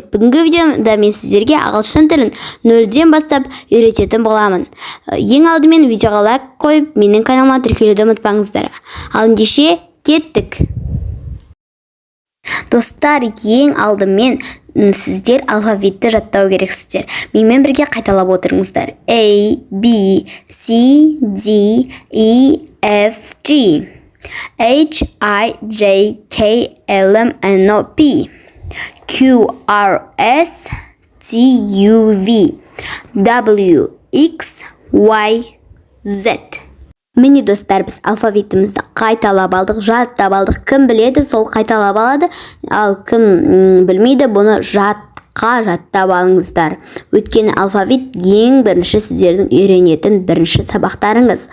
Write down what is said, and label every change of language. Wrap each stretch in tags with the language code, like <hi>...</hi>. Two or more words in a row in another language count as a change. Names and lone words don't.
<kk>Бүгінгі видеода мен сіздерге ағылшын тілін 0-ден бастап үйрететін боламын. Ең алдымен видеоға лайк қойып, менің каналыма тіркелуді ұмытпаңыздар. Ал ендеше кеттік. Достар, ең алдымен сіздер алфавитті жаттау керексіздер. Менімен бірге қайталап отырыңыздар.</kk> <en>A, B, C, D, E, F, G. H, I, J, K, L, M, N, O, P. Q, R, S, T, U, V. W, X, Y, Z.</en> <kk>Міне достар, біз алфавитімізді қайталап алдық, жаттап алдық. Кім біледі, сол қайталап алады. Ал кім білмейді, бұны жаттап алыңыздар. Өйткені алфавит ең бірінші сіздердің үйренетін бірінші сабақтарыңыз.</kk>